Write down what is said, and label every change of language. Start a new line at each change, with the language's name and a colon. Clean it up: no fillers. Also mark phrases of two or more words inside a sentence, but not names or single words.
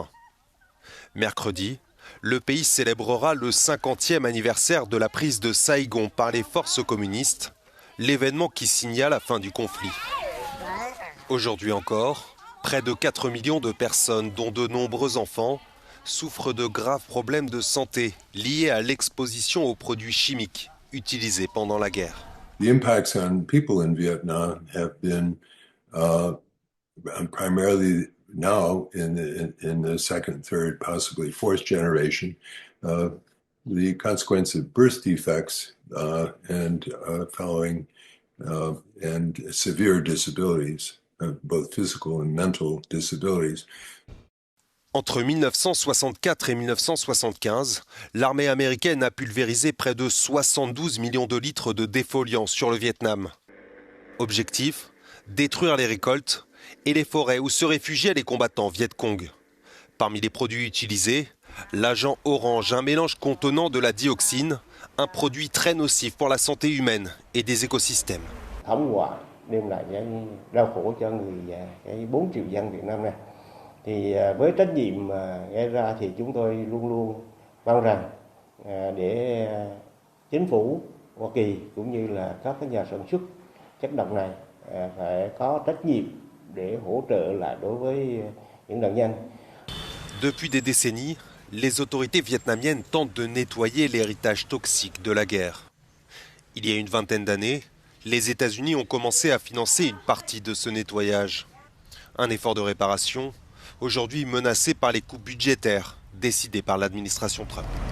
French: Mercredi, le pays célébrera le 50e anniversaire de la prise de Saïgon par les forces communistes, l'événement qui signa la fin du conflit. Aujourd'hui encore, près de 4 millions de personnes, dont de nombreux enfants, souffrent de graves problèmes de santé liés à l'exposition aux produits chimiques utilisés pendant la guerre.
English: The impacts on people in Vietnam have been primarily now in the second, third, possibly fourth generation, the consequence of birth defects and following and severe disabilities, both physical and mental disabilities.
French: Entre 1964 et 1975, l'armée américaine a pulvérisé près de 72 millions de litres de défoliants sur le Vietnam. Objectif : détruire les récoltes et les forêts où se réfugiaient les combattants Viet Cong. Parmi les produits utilisés, l'agent orange, un mélange contenant de la dioxine, un produit très nocif pour la santé humaine et des écosystèmes.
Vietnamese: Thì với trách nhiệm gây ra thì chúng tôi luôn luôn mong rằng để chính phủ Hoa Kỳ cũng như là các nhà sản xuất chất độc này phải có trách nhiệm để hỗ trợ lại đối với những nạn nhân.
French: Depuis des décennies, les autorités vietnamiennes tentent de nettoyer l'héritage toxique de la guerre. Il y a une vingtaine d'années, les États-Unis ont commencé à financer une partie de ce nettoyage. Un effort de réparation aujourd'hui menacé par les coupes budgétaires décidées par l'administration Trump.